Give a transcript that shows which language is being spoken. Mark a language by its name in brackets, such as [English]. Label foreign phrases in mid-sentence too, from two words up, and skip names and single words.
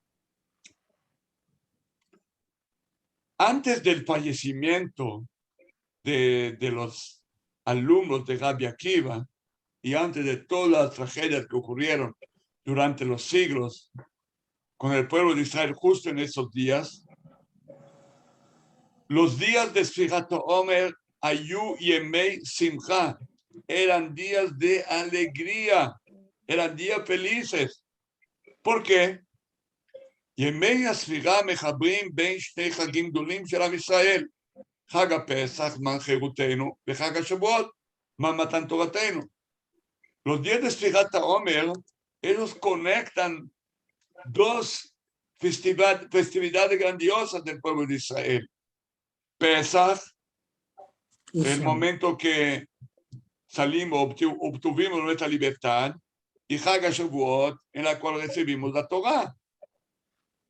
[Spanish] Antes del fallecimiento de los alumnos de Rabbi Akiva y antes de todas las tragedias que ocurrieron durante los siglos con el pueblo de Israel justo en esos días, los días de Sfirat HaOmer, [Hebrew] היו ימי שמחה, [Spanish] eran días de alegría, eran días felices. ¿Por qué? [Hebrew] ימי הספירה מחברים בין שני חגים גדולים של עם ישראל, חג הפסח, זמן חירותנו, וחג השבועות, מתן תורתנו. [Spanish] Los días de Sfirat HaOmer, ellos conectan dos festividades grandiosas del pueblo de Israel. Pesach, el momento que salimos, obtuvimos nuestra libertad, y Chag HaShavuot, en la cual recibimos la Torah.